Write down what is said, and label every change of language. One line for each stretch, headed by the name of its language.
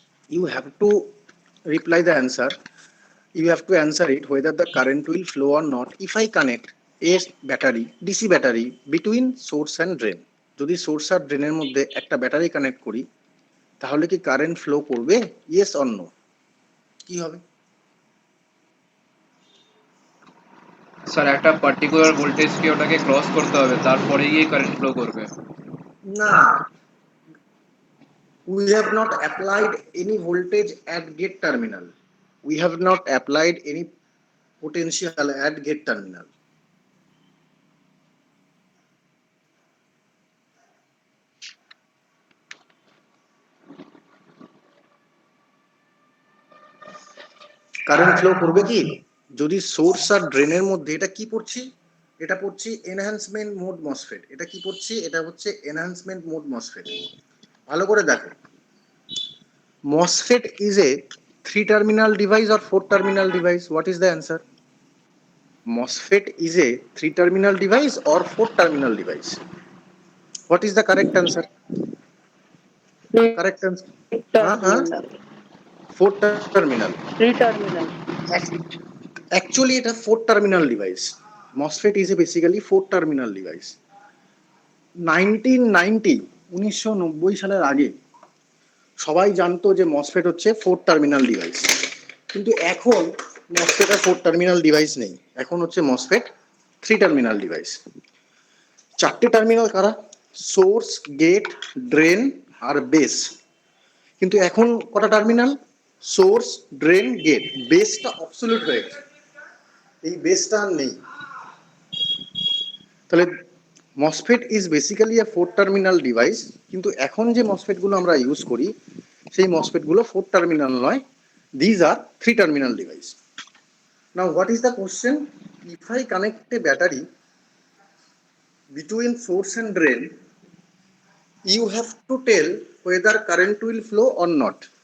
English: You have to reply the answer. You have to answer it whether the current will flow or not if I connect a battery, DC battery, between source and drain.
Bangla: যদি source আর ড্রেনের মধ্যে একটা battery connect করি, তাহলে কি current flow করবে?
English: Yes or no?
Bangla: কি হবে? স্যার একটা পার্টিকুলার ভোল্টেজ কে ওটাকে ক্রস করতে হবে, তারপরে গিয়ে কারেন্ট ফ্লো করবে।
English: না, we have not applied any voltage at gate terminal. We have not applied any potential at gate terminal.
Bangla: Current flow করবে কি? যদি সোর্স আর ড্রেনের মধ্যে, এটা কি পড়ছি? এটা পড়ছি এনহান্সমেন্ট মোড মসফেট। এটা কি পড়ছি? এটা হচ্ছে এনহান্সমেন্ট মোড মসফেট। ভালো করে দেখো,
English: MOSFET is a 3 terminal device or 4 terminal device? What is the answer? MOSFET is a 3 terminal device or 4 terminal device? What is the correct answer? Correct answer? Terminal. 4 terminal. 3 terminal.
Bangla: Actually এটা 4 terminal device.
English: MOSFET is a basically 4 terminal device.
Bangla: 1990 সালের আগে সবাই জানতো যে MOSFET হচ্ছে 4 terminal device, কিন্তু এখন MOSFET আর 4 terminal device নেই, এখন হচ্ছে মসফেট 3 টার্মিনাল ডিভাইস। 4টে টার্মিনাল কারা? সোর্স, গেট, ড্রেন আর বেস। কিন্তু এখন কটা টার্মিনাল? Source, drain, gate. বেসটা অবসলিউট হয়ে গেছে, এই বেসটা আর নেই। তাহলে
English: MOSFET is basically a 4 terminal device,
Bangla: কিন্তু এখন যে মসফেটগুলো আমরা ইউজ করি সেই মসফেটগুলো 4 টার্মিনাল নয়,
English: These are 3 terminal device. Now what is the question? If I connect a battery between source and drain, you have to tell whether current will flow or not.